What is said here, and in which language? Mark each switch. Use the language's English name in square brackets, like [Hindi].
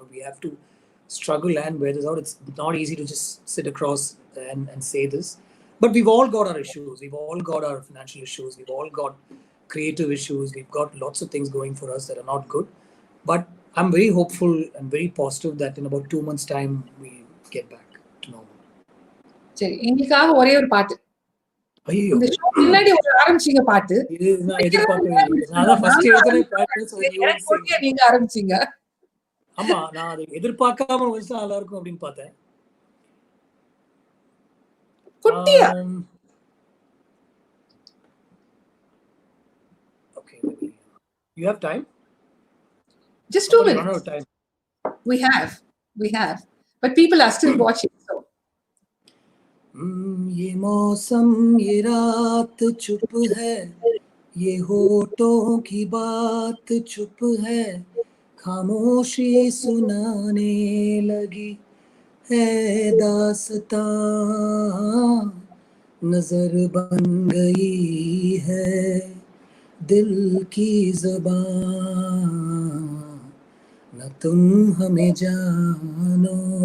[English] We have to struggle and wear this out. It's not easy to just sit across and say this, but we've all got our issues. We've all got our financial issues. We've all got creative issues. We've got lots of things going for us that are not good. But I'm very hopeful and very positive that in about 2 months' time we get back to normal. [Tamil] சரி, எங்களுக்காக ஒரே ஒரு பாட்டு. ஐயோ, இந்த show முன்னாடி ஒரு ஆரம்பிச்சீங்க பாட்டு. இது நான் எதிர்பார்க்கவே இல்லை. நான் தான் ஃபர்ஸ்ட் எடுத்தனே பாட்டு எனக்கு நீங்க ஆரம்பிச்சீங்க. ஆமா, நான் அதை எதிர்பார்க்காம வந்து நல்லா இருக்கும் அப்படின்னு பார்த்தேன். குட்டியா? [English] Okay, you have time? Just 2 minutes. Run out of time. We have. But people are still watching, so. [Hindi] ये मौसम, ये रात चुप है, ये होठों की बात चुप है, खामोशी सुनाने लगी है दास्तां, नजर बन गई है दिल की ज़बान, न तुम हमें जानो